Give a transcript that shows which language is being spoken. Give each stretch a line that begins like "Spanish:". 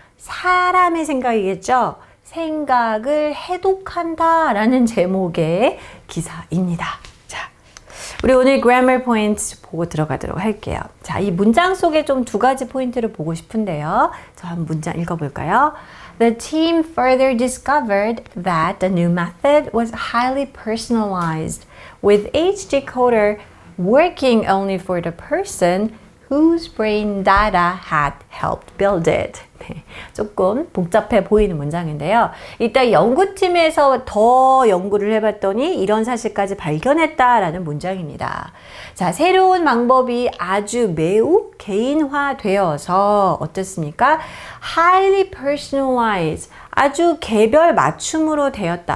Korean: 사람의 생각이겠죠? 생각을 해독한다 라는 제목의 기사입니다. 우리 오늘
English: grammar points
Korean: 보고 들어가도록 할게요. 자, 이 문장 속에 좀 두 가지 포인트를 보고 싶은데요. 저 한 문장 읽어볼까요?
English: The team further discovered that the new method was highly personalized, with each decoder working only for the person whose brain data had helped build it.
Korean: 네, 조금 복잡해 보이는 문장인데요. 이따 연구팀에서 더 연구를 해봤더니 이런 사실까지 발견했다라는 문장입니다. 자, 새로운 방법이 아주 매우 개인화되어서 어떻습니까?
English: Highly personalized,
Korean: 아주 개별 맞춤으로 되었다.